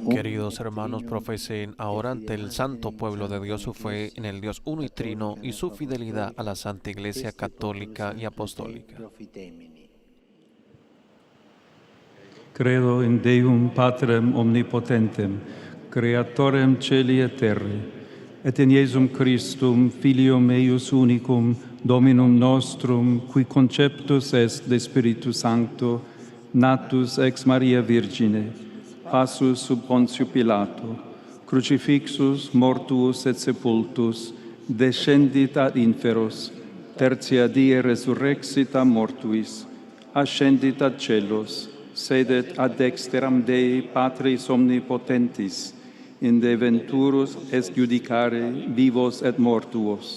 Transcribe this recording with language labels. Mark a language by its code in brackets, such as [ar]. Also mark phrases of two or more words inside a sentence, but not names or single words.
[es] Queridos hermanos, profesen ahora ante el santo pueblo de Dios su fe en el Dios uno y trino y su fidelidad a la Santa Iglesia Católica y Apostólica. [la] Credo in Deum Patrem Omnipotentem, Creatorem Celi et Terrae, et in Iesum Christum, Filium eius unicum, Dominum nostrum, qui conceptus est de Spiritu Sancto, natus ex Maria Virgine, passus sub Pontio Pilato, crucifixus, mortuus et sepultus, descendit ad inferos, tertia die resurrexit a mortuis, ascendit ad celos, sedet ad dexteram Dei Patris Omnipotentis, inde venturus est judicare vivos et mortuos.